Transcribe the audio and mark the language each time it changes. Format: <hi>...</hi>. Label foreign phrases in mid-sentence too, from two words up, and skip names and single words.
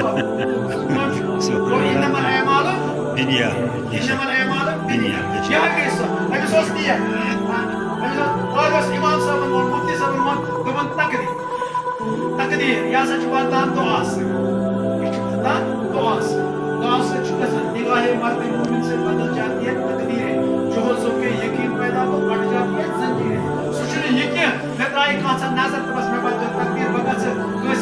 <ks>گوٚو</ks> <ar>اِنما الاعمالُ بِالنِیَّات</ar> <ks>یہِ گٔے سۄ أمِس اوس نِیت أمِس اوس اِمام صٲبن ووٚن مُفتی صٲبن ووٚن دوٚپُن تقدیٖر یہِ ہسا چھُ واتان دُعا سۭتۍ یہِ چھُ واتان دُعا سۭتۍ چھُ گژھان</ks> <ur>نگاہے مرد مومن سے بدل جاتی ہے تقدیریں جو حضو کے یقین پیدا ہو کٹ جاتی ہے زنجیریں</ur> <ks>سُہ چھُنہٕ یہِ کینٛہہ مےٚ ترٛایہِ کانٛژھا نظر تہٕ بس مےٚ بدلیو تقدیٖر بہٕ گژھٕ</ks>